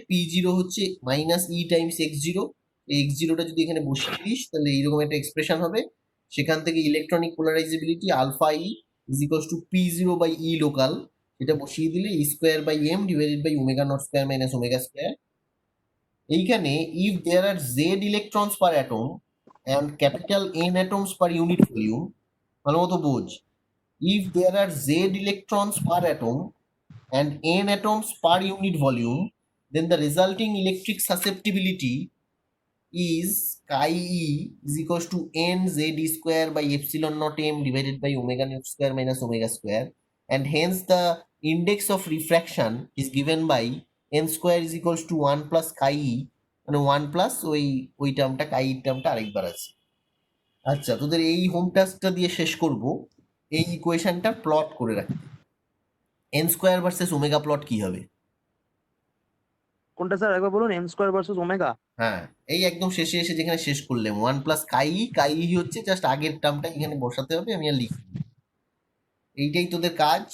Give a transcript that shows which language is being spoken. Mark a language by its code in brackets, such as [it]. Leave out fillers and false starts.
[bn] p0 হচ্ছে minus E Times x0। এই x0টা যদি এখানে বসিয়ে দিস তাহলে এইরকম একটা এক্সপ্রেশন হবে। সেখান থেকে electronic পোলারাইজেবিলিটি alpha E is equals to p0 by E local, এটা বসিয়ে দিলে ই square by M divided by omega not square minus omega square. [en] এইখানে if there are Z electrons per atom and capital N atoms per unit volume, [bn] ভালো মতো বোঝ, [en] if there are z electrons per atom and n atoms per unit volume, then the resulting electric susceptibility is chi e is equals to n z square by epsilon naught m divided by omega naught square minus omega square, and hence the index of refraction is given by n square is equals to 1 plus chi e, [bn] মানে 1 plus ওই টার্মটা chi টার্মটা আরেকবার আছে। আচ্ছা, তোদের এই home টাস্কটা দিয়ে শেষ করব এই ইকুয়েশনটা প্লট করে রাখতে। N square versus omega plot কি হবে? কোনটা স্যার একবার বলুন, এম স্কোয়ার ভার্সেস ওমেগা? হ্যাঁ, এই একদম শেষে এসে যেখানে শেষ করলেন 1 প্লাস কাই হচ্ছে জাস্ট আগের টার্মটা এখানে বসাতে হবে, আমি আর লিখি। এইটাই তোদের কাজ।